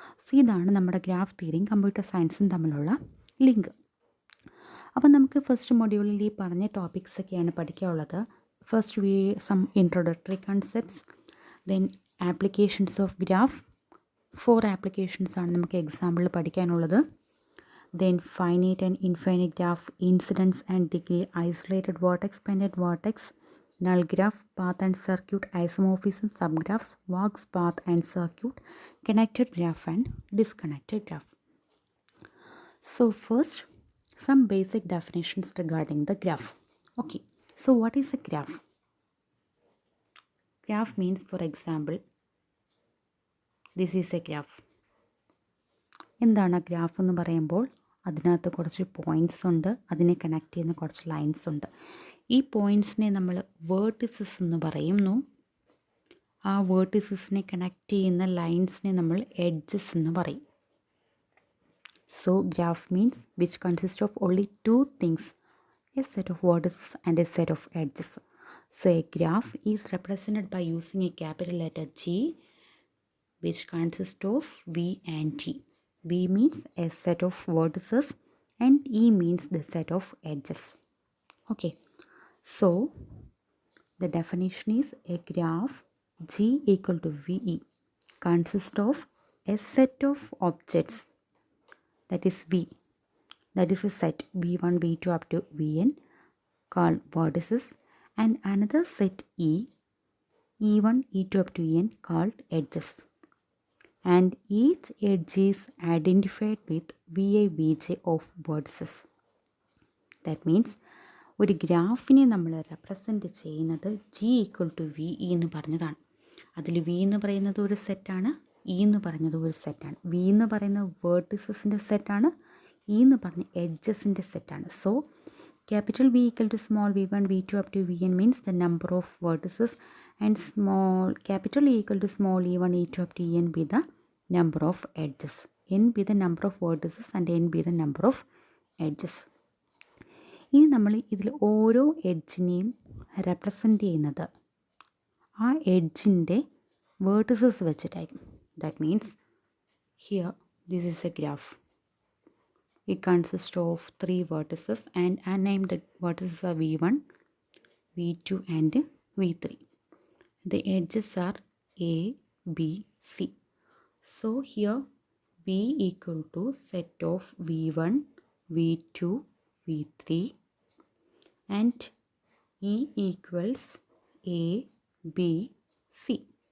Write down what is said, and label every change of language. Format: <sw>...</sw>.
<ml>So ഇതാണ് നമ്മുടെ graph തിയറിയും computer സയൻസും തമ്മിലുള്ള ലിങ്ക്. അപ്പം നമുക്ക് ഫസ്റ്റ് മൊഡ്യൂളിൽ ഈ പറഞ്ഞ ടോപ്പിക്സൊക്കെയാണ് പഠിക്കാനുള്ളത്.</ml> <en>First some introductory concepts, then applications of graph.</en> <ml>4 applications ആണ് നമുക്ക് എക്സാമ്പിളിൽ പഠിക്കാനുള്ളത്.</ml> <en>Then finite and infinite graph, incidence and degree, isolated vertex, pendant vertex, null graph, path and circuit, isomorphism, subgraphs, works, path and circuit, connected graph and disconnected graph. So first, some basic definitions regarding the graph. Okay, so what is a graph? Graph means, for example, this is a graph.</en> <ml>എന്താണ് graph എന്ന് പറയുമ്പോൾ അതിനകത്ത് കുറച്ച് points ഉണ്ട്, അതിനെ connect ചെയ്യുന്ന കുറച്ച് lines ഉണ്ട്. ഈ പോയിൻറ്റ്സിനെ നമ്മൾ വേർട്ടിസസ് എന്ന് പറയുന്നു. ആ വേർട്ടിസസിനെ കണക്ട് ചെയ്യുന്ന ലൈൻസിനെ നമ്മൾ എഡ്ജസ് എന്ന് പറയും.</ml> <en>So graph means which consist of only 2 things, a set of vertices and a set of edges. So a graph is represented by using a capital letter G which consists of V and T. V means a set of vertices and E means the set of edges. Okay, so the definition is a graph G equal to VE consists of a set of objects, that is V, that is a set V1, V2 up to Vn called vertices, and another set E, E1, E2 up to En called edges. And each edge is identified with Vi, Vj of vertices. That means</en> <ml>ഒരു ഗ്രാഫിനെ നമ്മൾ represent ചെയ്യുന്നത് G equal to V E എന്ന് പറഞ്ഞതാണ്. അതിൽ V എന്ന് പറയുന്നത് ഒരു സെറ്റാണ്, ഇ എന്ന് പറയുന്നത് ഒരു സെറ്റാണ്. വി എന്ന് പറയുന്ന വേർട്ടിസസിൻ്റെ സെറ്റാണ്, ഇ എന്ന് പറഞ്ഞ എഡ്ജസിൻ്റെ സെറ്റാണ്.</ml> <en>So capital V equal to small v1, v2 up to vn means the number of vertices, and small capital E equal to small e1, e2 up to en be the number of edges. N be the number of vertices and n be the number of edges.</en> <ml>ഇനി നമ്മൾ ഇതിൽ ഓരോ എഡ്ജിനെയും represent ചെയ്യുന്നത് ആ എഡ്ജിൻ്റെ vertices വെച്ചിട്ടായിരിക്കും.</ml> <en>That means here this is a graph. It consists of 3 vertices and unnamed vertices are V1, V2 and V3. The edges are A, B, C. So here V equal to set of V1, V2, V3 and E equals A, B, C.</en>